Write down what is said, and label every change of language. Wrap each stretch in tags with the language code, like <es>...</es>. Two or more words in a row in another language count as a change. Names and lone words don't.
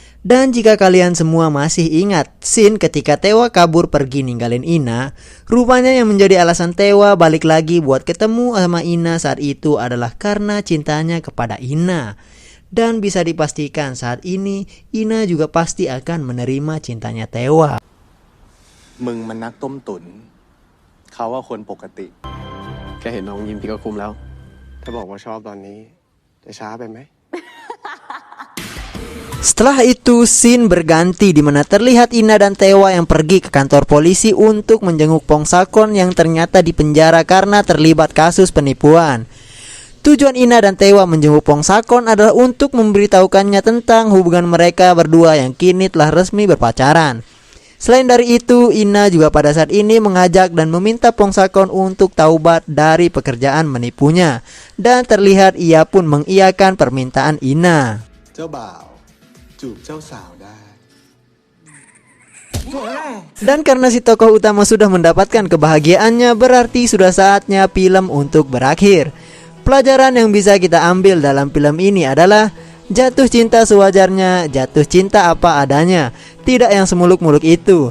<id>Dan jika kalian semua masih ingat scene ketika Tewa kabur pergi ninggalin Ina, rupanya yang menjadi alasan Tewa balik lagi buat ketemu sama Ina saat itu adalah karena cintanya kepada Ina. Dan bisa dipastikan saat ini Ina juga pasti akan menerima cintanya Tewa.</id> <th>มึงมันนักต้มตุ๋นเขาว่าคนปกติ แค่เห็นน้องยิ้มพี่ก็คุ้มแล้ว ถ้าบอกว่าชอบตอนนี้จะช้าไปไหม</th> <id>Setelah itu scene berganti di mana terlihat Ina dan Tewa yang pergi ke kantor polisi untuk menjenguk Pongsakon yang ternyata dipenjara karena terlibat kasus penipuan. Tujuan Ina dan Tewa menjenguk Pongsakon adalah untuk memberitahukannya tentang hubungan mereka berdua yang kini telah resmi berpacaran. Selain dari itu, Ina juga pada saat ini mengajak dan meminta Pongsakon untuk taubat dari pekerjaan menipunya. Dan terlihat ia pun mengiyakan permintaan Ina.</id> <th>เจ้าบ่าวจูบเจ้าสาวได้</th> <id>Dan karena si tokoh utama sudah mendapatkan kebahagiaannya, berarti sudah saatnya film untuk berakhir. Pelajaran yang bisa kita ambil dalam film ini adalah jatuh cinta sewajarnya, jatuh cinta apa adanya, tidak yang semuluk-muluk itu.</id>